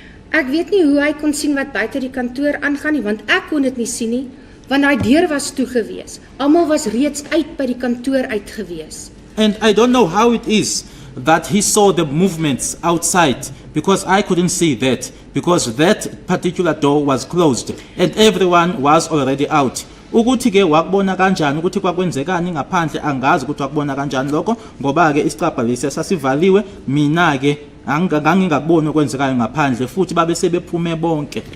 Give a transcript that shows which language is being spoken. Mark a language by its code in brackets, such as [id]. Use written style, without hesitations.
[af] Ek weet nie hoe hy kon sien wat buite die kantoor aangaan nie, want ek kon dit nie sien nie, want daai deur was toe gewees. Almal was reeds uit by die kantoor uit gewees. [en] And I don't know how it is that he saw the movements outside, because I couldn't see that, because that particular door was closed and everyone was already out. [zu] Ukuthi-ke wakubona kanjani ukuthi kwakwenzekani ngaphandle angazi ukuthi wakubona kanjani lokho, ngoba-ke isicabha lesi sasivaliwe, mina-ke ngangingakuboni okwenzekayo ngaphandle futhi babe sebephume bonke.